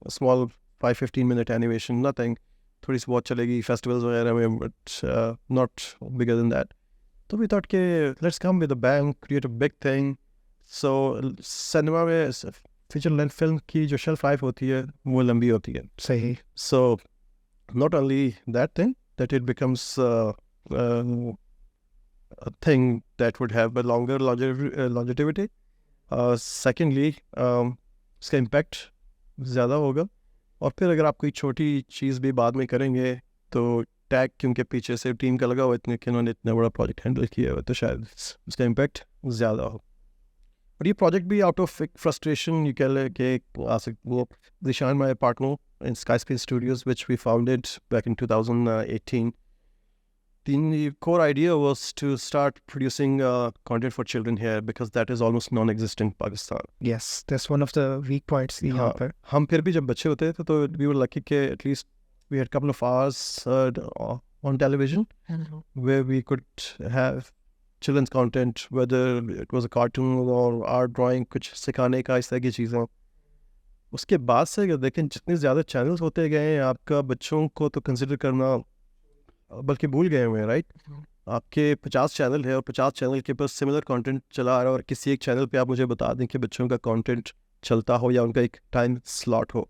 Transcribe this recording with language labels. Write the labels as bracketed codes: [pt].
[en] A small 5-15 minute animation, nothing. [ur] تھوڑی سی بہت چلے گی festivals وغیرہ میں, [en] but not bigger than that. تو we thought کہ let's come with a bang, create a big thing. [ur] So cinema میں فیچر لینتھ فلم کی جو شیلف لائف ہوتی ہے وہ لمبی ہوتی ہے. صحیح. [en] So not only that thing, that it becomes a thing that would have a longer longevity. [ur] Secondly, اس کا امپیکٹ زیادہ ہوگا. اور پھر اگر آپ کوئی چھوٹی چیز بھی بعد میں کریں گے تو ٹیگ کیونکہ پیچھے سے ٹیم کا لگا ہوا اتنے کہ انہوں نے اتنا بڑا پروجیکٹ ہینڈل کیا ہوا, تو شاید اس کا امپیکٹ زیادہ ہو. اور یہ پروجیکٹ بھی آؤٹ آف ایک فرسٹریشن یہ کہہ لیں کہ آ سکتی وہ ذیشان مائی partner in Skyspin Studios [en] which we founded back in 2018. The core idea was to start producing content for children here because that is almost non-existent in Pakistan. Yes, that's one of the weak points [ur] یہاں پر. ہم پھر بھی جب بچے ہوتے تھے تو [en] we were lucky کہ at least we had a couple of hours on television where we could have children's content, whether it was a cartoon or art drawing, [ur] کچھ سکھانے کا اس طرح کی چیزیں. اس کے بعد سے اگر دیکھیں جتنے زیادہ چینلز ہوتے گئے ہیں آپ کا بچوں کو تو کنسیڈر کرنا بلکہ بھول گئے ہوئے ہیں, رائٹ. آپ کے 50 چینل ہے اور 50 چینل کے پاس سملر کانٹینٹ چلا آ رہا ہے, اور کسی ایک چینل پہ آپ مجھے بتا دیں کہ بچوں کا کانٹینٹ چلتا ہو یا ان کا ایک ٹائم سلاٹ ہو.